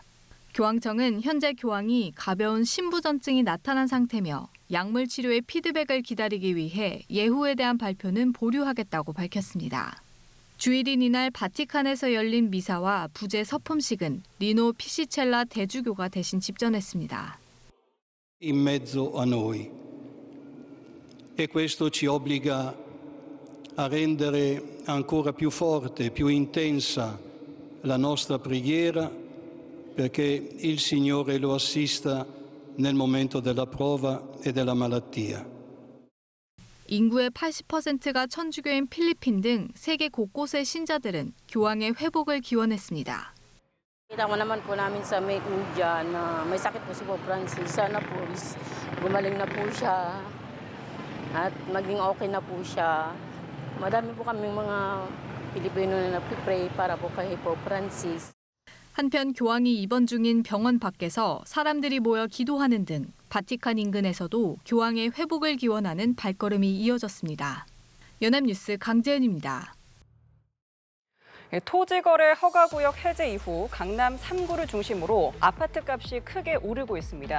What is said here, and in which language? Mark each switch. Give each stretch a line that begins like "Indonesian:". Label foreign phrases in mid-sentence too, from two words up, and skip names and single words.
Korean: 교황청은 현재 교황이 가벼운 심부전증이 나타난 상태며 약물 치료의 피드백을 기다리기 위해 예후에 대한 발표는 보류하겠다고 밝혔습니다. 주일인 이날 바티칸에서 열린 미사와 부제 서품식은 리노 피시첼라 대주교가 대신 집전했습니다.
Italian: In mezzo a noi. E questo ci obbliga a rendere ancora più forte, più intensa la nostra preghiera perché il Signore lo assista nel momento della prova e della malattia.
Korean: 인구의 80%가 천주교인 필리핀 등 세계 곳곳의 신자들은 교황의 회복을 기원했습니다.
Filipino: Kita mo naman po namin sa may India na may sakit po si Pope Francis. Sana po gumaling na po siya at maging okay na po siya. Madami po kaming mga Pilipino na nagpipray para po kay Pope Francis.
Korean: 한편 교황이 입원 중인 병원 밖에서 사람들이 모여 기도하는 등 바티칸 인근에서도 교황의 회복을 기원하는 발걸음이 이어졌습니다. 연합뉴스 강재은입니다. 토지거래 허가구역 해제 이후 강남 3구를 중심으로 아파트 값이 크게 오르고 있습니다.